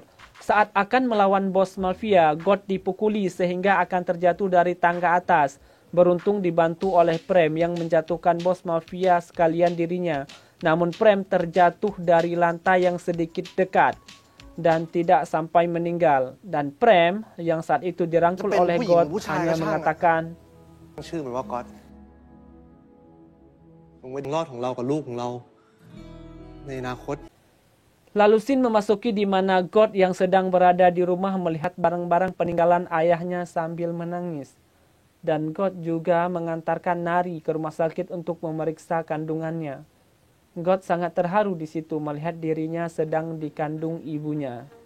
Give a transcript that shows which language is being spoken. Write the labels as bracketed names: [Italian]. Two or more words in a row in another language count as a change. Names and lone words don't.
[Indonesian] Saat akan melawan bos mafia, God dipukuli sehingga akan terjatuh dari tangga atas. Beruntung dibantu oleh Prem yang menjatuhkan bos mafia sekalian dirinya. Namun Prem terjatuh dari lantai yang sedikit dekat dan tidak sampai meninggal. Dan Prem yang saat itu dirangkul oleh God hanya mengatakan, [Thai] ชื่อมันว่าก๊อตมึงเป็นรอดของเรากับลูกของเราในอนาคต [Indonesian] Lalu Sin memasuki di mana God yang sedang berada di rumah melihat barang-barang peninggalan ayahnya sambil menangis. Dan God juga mengantarkan Nari ke rumah sakit untuk memeriksa kandungannya. God sangat terharu di situ melihat dirinya sedang dikandung ibunya.